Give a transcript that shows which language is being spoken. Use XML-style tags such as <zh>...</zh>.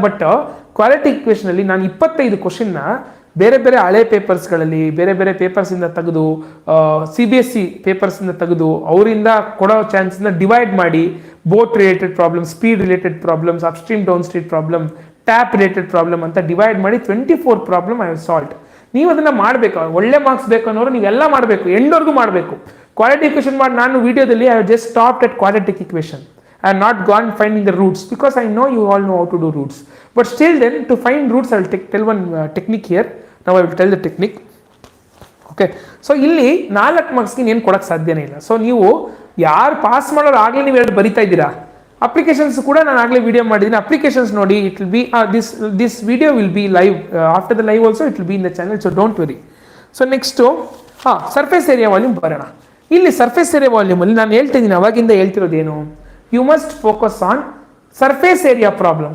<kn>But quadratic ಇಕ್ವೇಷನಲ್ಲಿ ನಾನು 25 ಕ್ವಶನ್ನ ಬೇರೆ ಬೇರೆ ಹಳೆ ಪೇಪರ್ಸ್ಗಳಲ್ಲಿ, ಬೇರೆ ಬೇರೆ ಪೇಪರ್ಸಿಂದ ತೆಗೆದು, CBSE ಪೇಪರ್ಸಿಂದ ತೆಗೆದು, ಅವರಿಂದ ಕೊಡೋ ಚಾನ್ಸನ್ನ ಡಿವೈಡ್ ಮಾಡಿ, boat related problem, speed related problems, upstream down stream problem, tap related problem ಅಂತ ಡಿವೈಡ್ ಮಾಡಿ 24 ಪ್ರಾಬ್ಲಮ್</kn> <en>I have solved.</en> <kn>ನೀವು ಅದನ್ನು ಮಾಡಬೇಕು. ಒಳ್ಳೆ ಮಾರ್ಕ್ಸ್ ಬೇಕು ಅನ್ನೋರು ನೀವೆಲ್ಲ ಮಾಡಬೇಕು, ಎಂಡ್ವರೆಗೂ ಮಾಡಬೇಕು. ಕ್ವಾಡ್ರಾಟಿಕ್ ಇಕ್ವೇಷನ್ ಮಾಡಿ ನಾನು ವಿಡಿಯೋದಲ್ಲಿ</kn> <en>I have just stopped at quadratic equation. I have not gone finding the roots because I know you all know how to do roots. But still then, to find roots, I will tell one technique here. Now I will tell the technique. Okay.</en> <kn>So ಇಲ್ಲಿ 4 ಮಾರ್ಕ್ಸ್ಗೆ ಏನು ಕೊಡೋಕ್ಕೆ ಸಾಧ್ಯನೇ ಇಲ್ಲ. So ನೀವು ಯಾರು pass ಮಾಡೋರು ಆಗಲೇ ನೀವು 2 ಬರಿತಾ ಇದ್ದೀರಾ. ಅಪ್ಲಿಕೇಶನ್ಸ್ ಕೂಡ ನಾನು ಆಗಲೇ ವಿಡಿಯೋ ಮಾಡಿದ್ದೀನಿ, ಅಪ್ಲಿಕೇಶನ್ಸ್ ನೋಡಿ.</kn> <en>It will be this video will be live, after the live also it will be in the channel, so don't worry.</en> <kn>So next surface area volume ಬರೋಣ. ಇಲ್ಲಿ ಸರ್ಫೇಸ್ ಏರಿಯಾ ವಾಲ್ಯೂಮಲ್ಲಿ ನಾನು ಹೇಳ್ತಿದ್ದೀನಿ, ಅವಾಗಿಂದ ಹೇಳ್ತಿರೋದೇನು,</kn> <en>You must focus on surface area problem.</en>